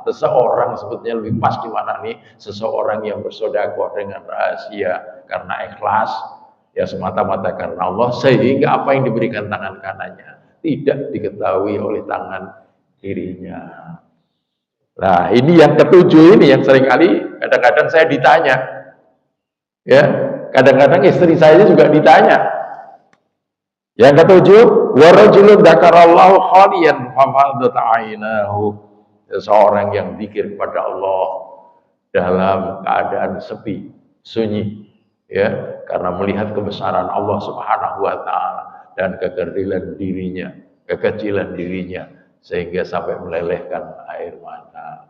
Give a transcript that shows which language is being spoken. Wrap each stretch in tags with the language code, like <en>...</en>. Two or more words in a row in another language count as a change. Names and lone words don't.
<id>Seseorang sebetulnya lebih pas di mana nih? Seseorang yang bersedekah dengan rahasia karena ikhlas, ya, semata-mata karena Allah, sehingga apa yang diberikan tangan kanannya tidak diketahui oleh tangan kirinya. Nah, ini yang ketujuh ini yang seringkali kadang-kadang saya ditanya, ya, kadang-kadang istri saya juga ditanya. Yang ketujuh,</id> <ar>ورجل ذكر الله خاليا ففاضت عيناه.</ar> <id>Seorang yang zikir kepada Allah dalam keadaan sepi, sunyi, ya, karena melihat kebesaran Allah</id> <ar>سبحانه وتعالى</ar> <id>dan kekecilan dirinya sehingga sampai melelehkan air mata.</id>